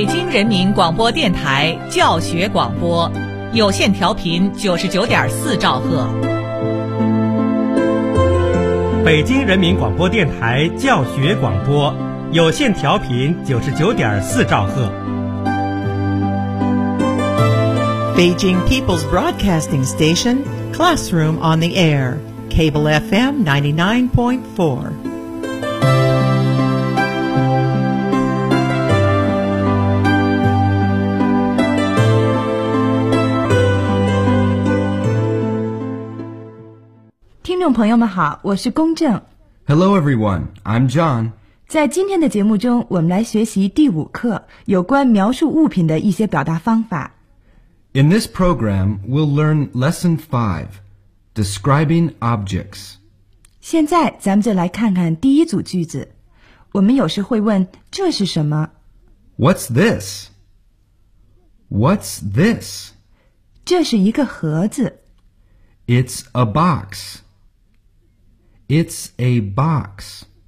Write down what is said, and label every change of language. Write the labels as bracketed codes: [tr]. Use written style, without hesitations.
[zh] 人民广播电台教学广播，有线调频99.4兆赫。北京人民广播电台教学广播，有线调频99.4兆赫。 [en] Beijing People's Broadcasting Station, Classroom on the Air, Cable FM 99.4. [zh] 朋友们好，我是龚正。 [en] Hello everyone, I'm John. [zh] 在今天的节目中，我们来学习第五课，有关描述物品的一些表达方法。 [en] In this program, we'll learn lesson 5, describing objects. [zh] 现在咱们就来看看第一组句子。我们有时会问，这是什么？ [en] What's this? What's this? [zh] 这是一个盒子。 [en] It's a box. It's a box.